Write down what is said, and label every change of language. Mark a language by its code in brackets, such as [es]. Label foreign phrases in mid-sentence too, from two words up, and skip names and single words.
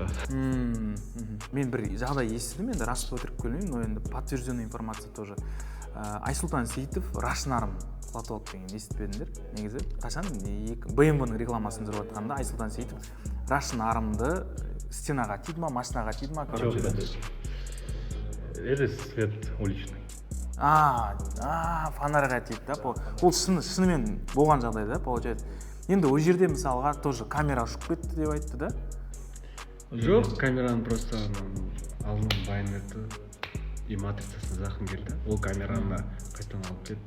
[kk] Мен бір жағдай естідім, енді рас өтірік көрмеймін, но енді [ru] подтвержденный информация [kk] тоже. Айсұлтан Сейітов Рашнарым құлатып алды деген естіпедіңдер. Негізі қашан BMW-ның рекламасын жүріп жатқанда Айсұлтан Сейітов Рашнарымды стенаға тиді ма, машинаға тиді ма? [ru] Это свет уличный. [kk] Фонарьға тиді да. Ол шынымен болған жағдай да, получается. Енді ол жерде мысалға тоже камера ұшып кетті деп айтты да? Жоқ, камераны просто алдынан байнеті и матрицасына зақым келді. Ол камераны қайтадан алып кетті.